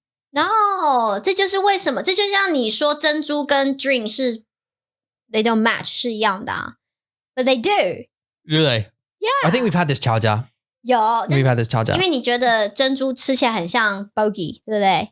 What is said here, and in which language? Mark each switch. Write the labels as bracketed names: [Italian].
[Chinese] No， 这就是为什么，这就像你说珍珠跟 drink 是 [English] they don't match [Chinese] 是一样的啊。 [English] But they do. Really? Yeah. I think we've had this [Chinese] 吵架。有 [English] We've had this [Chinese] 吵架。因为你觉得珍珠吃起来很像 bogey， 对不对